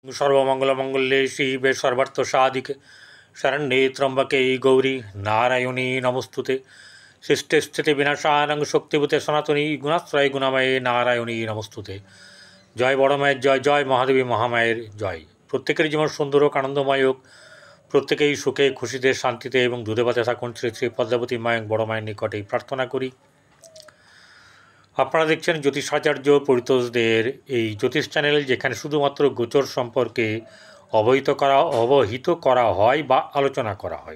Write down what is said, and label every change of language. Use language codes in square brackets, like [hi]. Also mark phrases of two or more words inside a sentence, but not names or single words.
[sa] सर्वमंगलमंगल्ये शिवे सर्वार्थसाधिके शरण्ये त्र्यंबके गौरी नारायणी नमोस्तुते। सृष्टि स्थिति विनाशानं शक्तिभूते सनातनी गुणाश्रय गुणामये नारायणी नमोस्तुते। [bn] জয় বড় माয়ের জয়, জয় মহাদেবী মহামায়ের জয়। প্রত্যেকের জীবন সুন্দর হোক, আনন্দময় হোক, প্রত্যেকেই সুখে খুশিতে শান্তিতে এবং দুধে ভাতে থাকুন শ্রী শ্রী পদ্মাবতী মায়ের বড় মায়ের নিকটেই প্রার্থনা করি। আপনারা দেখছেন জ্যোতিষাচার্য পরিতোষদের এই জ্যোতিষ চ্যানেল, যেখানে শুধুমাত্র গোচর সম্পর্কে অবহিত করা হয় বা আলোচনা করা হয়।